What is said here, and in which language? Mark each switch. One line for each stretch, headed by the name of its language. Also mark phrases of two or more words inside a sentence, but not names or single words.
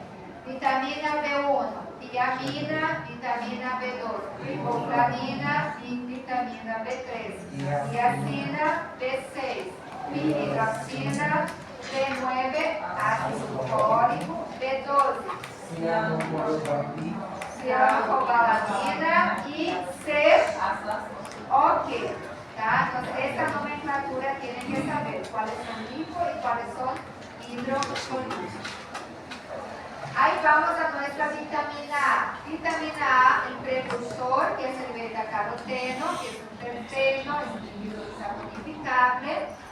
Portuguese: Vitamina B1, tiamina, vitamina B2, riboflavina e vitamina B3, niacina, B6, hidroxina, B9, ácido fólico, B12, cianocobalamina e C. Ok, tá? Então, essa nomenclatura
Spanish: tienen que saber cuáles son lipo y cuáles son hidrosolubles. Ahí vamos a nuestra vitamina A. Vitamina A, el precursor, que es el beta-caroteno, que es un terpeno, es un lípido modificable.